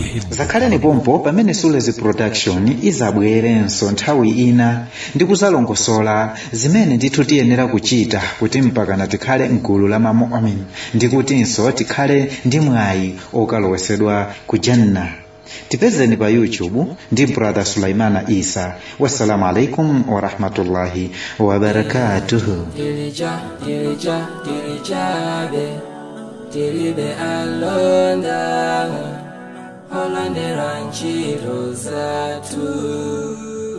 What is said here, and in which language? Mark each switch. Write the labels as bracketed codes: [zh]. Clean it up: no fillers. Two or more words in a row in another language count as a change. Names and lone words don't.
[ny] Zakhaleni pompo pamene Sulezi Production izabwerenso nthawi ina ndi kuzalongosola zimene ndithu tiyenera kuchita kuti mpaka tikhale mgulu la mamu'min, ndi kutinso tikhale ndi mwayi okalowesedwa ku janna. tipezeni pa YouTube ndi brother Sulaimana Isa. [ar] السلام عليكم ورحمة الله وبركاته. Tiribe alonda Holande ranchi rosatu